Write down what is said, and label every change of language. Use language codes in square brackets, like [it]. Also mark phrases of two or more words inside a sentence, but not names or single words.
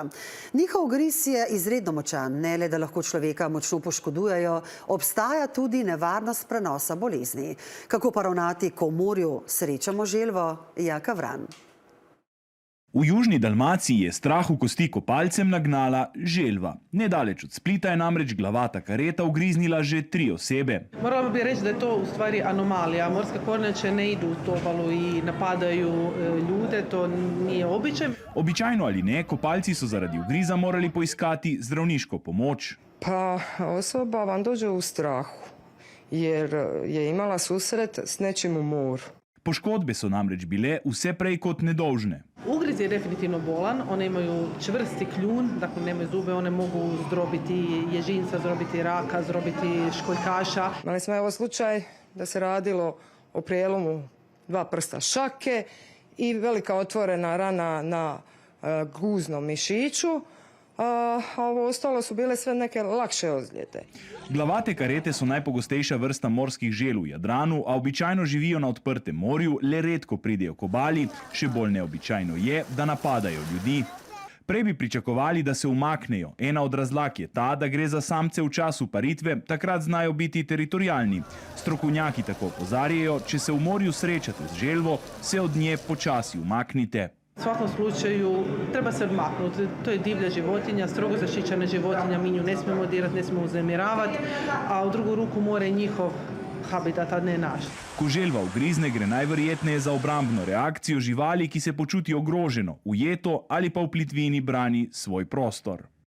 [sl] Njihov ugriz je izredno močan, ne le da lahko človeka močno poškodujejo, obstaja tudi nevarnost prenosa bolezni. Kako pa ravnati, ko v morju srečamo želvo? Jaka Vran. V južni Dalmaciji je strah v kosti kopalcem nagnala želva. Nedaleč od Splita je namreč glavata kareta ugriznila že 3 osebe. [hr] Morala bi reći da je to u stvari anomalija. Morske kornjače ne idu u tu obalu i napadaju ljude, to nije običaj. [sl] Običajno ali ne, kopalci so zaradi ugriza morali poiskati zdravniško pomoč. [hr] Pa osoba vam dođe u strahu, jer je imala susret s nečim u moru. [sl] Poškodbe so namreč bile vse prej kot nedolžne. [hr] Ugriz je definitivno bolan, one imaju čvrsti kljun, dakle nemaju zube, one mogu zdrobiti ježinca, zdrobiti raka, zdrobiti školjkaša. Imali smo evo slučaj da se radilo o prijelomu 2 prsta šake i velika otvorena rana na guznom mišiću, a ovo ostalo su bile sve neke lakše ozljede. [sl] Glavate karete so najpogostejša vrsta morskih želv v Jadranu, a običajno živijo na odprtem morju, le redko pridejo k obali, še bolj neobičajno je, da napadajo ljudi. Prej bi pričakovali, da se umaknejo. Ena od razlag je ta, da gre za samce v času paritve, takrat znajo biti teritorijalni. Strokovnjaki tako opozarjajo, če se v morju srečate z želvo, se od nje počasi umaknite. [hr] U svakom slučaju treba se odmaknuti. To je divlja životinja, strogo zaštićena životinja, mi nju ne smijemo dirati, ne smijemo uznemiravati, a u drugu ruku more je njihov habitat, a ne naš. [sl] Ko želva ugrizne, gre najverjetneje za obrambno reakcijo živali, ki se počuti ogroženo, ujeto ali pa v plitvini brani svoj prostor.